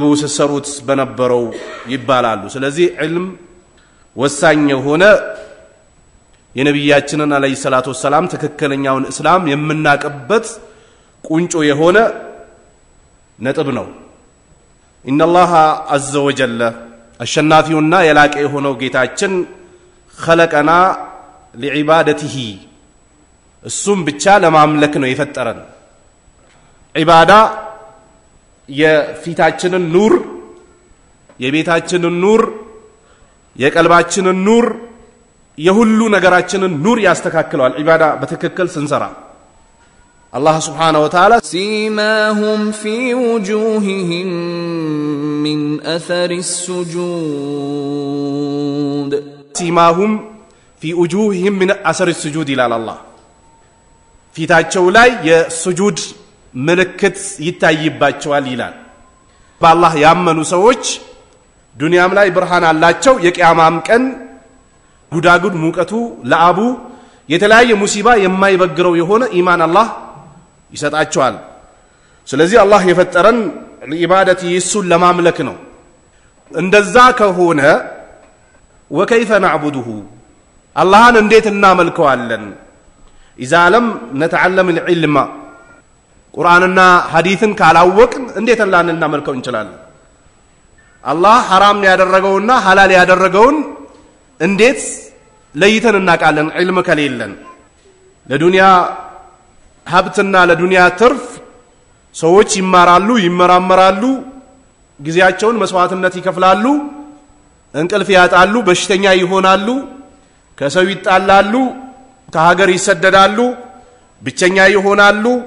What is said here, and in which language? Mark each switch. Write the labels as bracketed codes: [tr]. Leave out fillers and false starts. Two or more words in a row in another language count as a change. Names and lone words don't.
[am] ሲሰሩት በነበረው ይባላሉ። ስለዚህ ዒልም ወሳኝ የሆነ የነብያችንን [ar] عليه الصلاة والسلام [am] ተከክለኛውን እስላም የምናቀበት ቁንጮ የሆነ ነጥብ ነው። [ar] إن الله عز وجل [am] አሸናፊውና የላቀ የሆነው ጌታችን [ar] خلقنا لعبادته [am] እሱም ብቻ ለማምለክ ነው የፈጠረን። ዒባዳ የፊታችንን ኑር የቤታችንን ኑር የቀልባችንን ኑር የሁሉ ነገራችንን ኑር ያስተካክለዋል ዒባዳ በትክክል ስንሰራ። አላህ [ar] سبحانه وتعالى سيماهم في وجوههم من أثر السجود سيماهم في وجوههم من أثر السجود إلى الله [am] ፊታቸው ላይ የሱጁድ ምልክት ይታይባቸዋል ይላል። በአላህ ያመኑ ሰዎች ዱንያም ላይ ብርሃን አላቸው። የቂያማም ቀን ጉዳጉድ ሙቀቱ ለአቡ የተለያየ ሙሲባ የማይበግረው የሆነ ኢማን አላህ ይሰጣቸዋል። ስለዚህ አላህ የፈጠረን ለኢባደቲ እሱን ለማምለክ ነው። እንደዛ ከሆነ [ar] وكيف نعبده [am] አላህን እንዴት እናመልከዋለን? [ar] إذا لم نتعلم العلم قرآننا حديثن كالاوقن [am] እንዴት እናመልከው እንችላለን? አላህ حرام ያደረገውና حلال ያደረገውን እንዴት ለይተን እናቃለን? ዒልም ከሌለን ለዱንያ ሀብትና ለዱንያ ትርፍ ሰዎች ይማራሉ፣ ይመራመራሉ፣ ጊዜያቸውን መስዋዕትነት ይከፍላሉ፣ እንቅልፍ ያጣሉ፣ በሽተኛ ይሆናሉ፣ ከሰው ይጣላሉ፣ ከሀገር ይሰደዳሉ፣ ብቸኛ ይሆናሉ፣